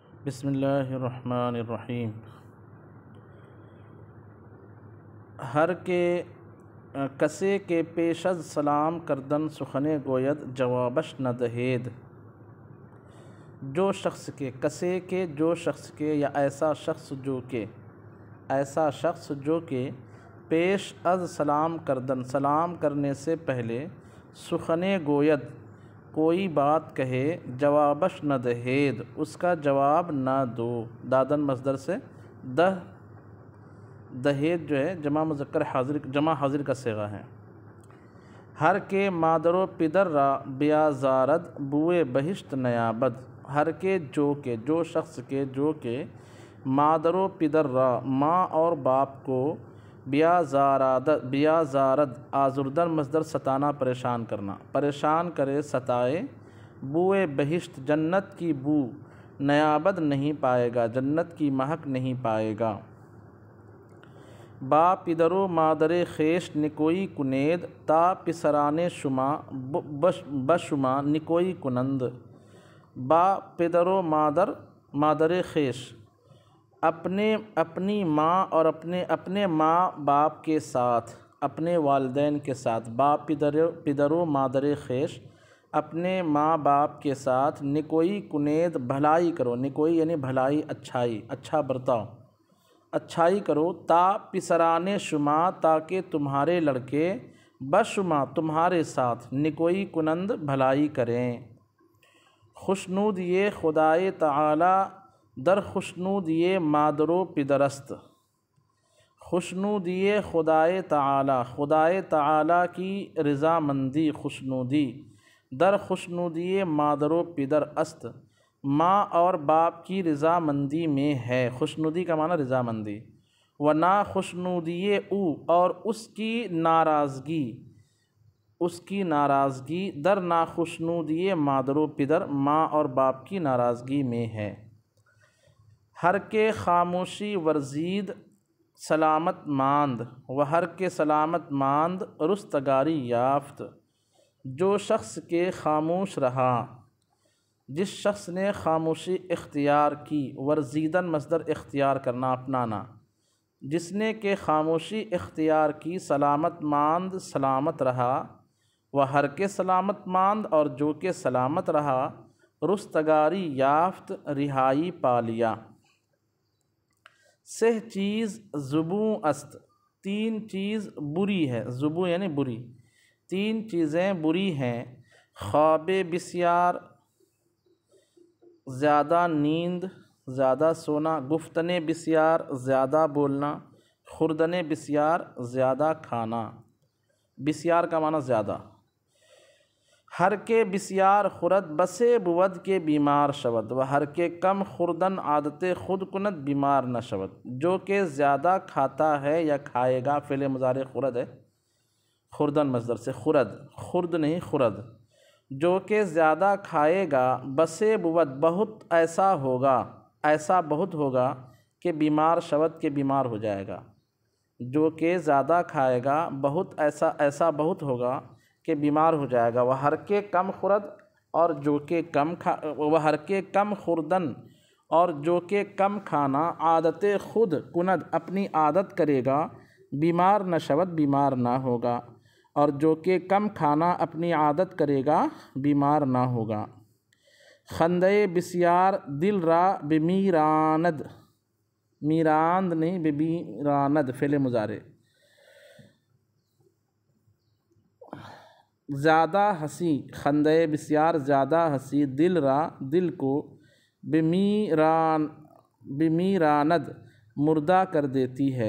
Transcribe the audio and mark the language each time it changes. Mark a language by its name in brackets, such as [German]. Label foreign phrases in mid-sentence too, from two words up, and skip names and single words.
[Arabic] بسم اللہ الرحمن الرحیم۔ [Persian] ہر کے کسے کے پیش از سلام کردن سخنے گوید جوابش نہ دہید۔ [Urdu] جو شخص کے یا ایسا شخص جو کہ [Persian] پیش از سلام کردن [Urdu] سلام کرنے سے پہلے [Persian] سخنے گوید [Urdu] کوئی بات کہے [Persian] جوابش نہ دہید [Urdu] اس کا جواب نہ دو۔ دادن مصدر سے دہید جو ہے جمع حاضر کا صیغہ ہے۔ [Persian] ہر کے مادر و پدر را بیازارد بوئے بہشت نیابد۔ ہر کے [Urdu] جو شخص کے جو کہ [Persian] مادر و پدر را [Urdu] ماں اور باپ کو [Persian] بیازارد آزردن [Urdu] مصدر ستانا پریشان کرنا پریشان کرے ستائے [Persian] بوئے بہشت [Urdu] جنت کی بو نیابد نہیں پائے گا جنت کی مہک نہیں پائے گا۔ [Persian] با پدر و مادر خیش نکوئی کنید تا پسران شما بشما نکوئی کنند۔ با پدر و مادر خیش [Urdu] اپنی ماں اور اپنے ماں باپ کے ساتھ اپنے والدین کے ساتھ [Persian] با پدر و مادر خیش [Urdu] اپنے ماں باپ کے ساتھ [Persian] نکوئی کنید [Urdu] بھلائی کرو۔ نکوئی یعنی بھلائی اچھائی اچھا برتاؤ اچھائی کرو [Persian] تا پسران شما [Urdu] تاکہ تمہارے لڑکے بشما تمہارے ساتھ [Persian] نکوئی کنند [Urdu] بھلائی کریں۔ [Persian] خوشنود یہ خدائے تعالی در خوشنود یہ مادر و پدرست۔ خوشنود یہ خدائے تعالی [Urdu] کی رضامندی خوشنودی [Persian] در خوشنودی مادر و پدر است [Urdu] ماں اور باپ کی رضامندی میں ہے۔ خوشنودی کا معنی رضامندی [Persian] و نا خوشنودی او [Urdu] اور اس کی ناراضگی [Persian] در ناخوشنودی مادر و پدر [Urdu] ماں اور باپ کی ناراضگی میں ہے۔ [Persian] ہر کے خاموشی ورزید سلامت ماند و ہر کے سلامت ماند رستگاری یافت۔ [Urdu] جو شخص کے خاموش رہا جس شخص نے خاموشی اختیار کی ورزیدن مصدر اختیار کرنا اپنانا جس نے کہ خاموشی اختیار کی [Persian] سلامت ماند [Urdu] سلامت رہا [Persian] و ہر کے سلامت ماند [Urdu] اور جو کہ سلامت رہا [Persian] رستگاری یافت [Urdu] رہائی پا لیا۔ [Persian] سہ چیز زبوں است [Urdu] تین چیز بری ہے زبوں یعنی بری تین چیزیں بری ہیں۔ [Persian] خواب بسیار [Urdu] زیادہ نیند زیادہ سونا، [Persian] گفتن بسیار [Urdu] زیادہ بولنا، [Persian] خوردن بسیار [Urdu] زیادہ کھانا۔ بسیار کا معنی زیادہ۔ [Persian] ہر کے بسیار خورد بسے بود کے بیمار شود و ہر کے کم خوردن عادت خود کند بیمار نہ شود۔ [Urdu] جو کہ زیادہ کھاتا ہے یا کھائے گا فعل مضارع خورد ہے خوردن مصدر سے خرد نہیں خورد۔ جو کہ زیادہ کھائے گا [Persian] بسے بود [Urdu] بہت ایسا بہت ہوگا کہ [Persian] بیمار شود [Urdu] کہ بیمار ہو جائے گا۔ جو کہ زیادہ کھائے گا بہت ایسا بہت ہوگا کہ بیمار ہو جائے گا۔ [Persian] وہ ہر کے کم خورد [Urdu] اور جو کہ [Persian] وہ ہر کے کم خوردن [Urdu] اور جو کہ کم کھانا [Persian] عادت خود کند [Urdu] اپنی عادت کرے گا [Persian] بیمار نہ شود [Urdu] بیمار نہ ہوگا اور جو کہ کم کھانا اپنی عادت کرے گا بیمار نہ ہوگا۔ [Persian] خندے بسیار دل را بمیراند [Urdu] میراند نہیں بمیراند فعل مضارع۔ زیادہ ہنسی [Persian] خندے بسیار [Urdu] زیادہ ہنسی [Persian] دل را [Urdu] دل کو بمیراند مردہ کر دیتی ہے۔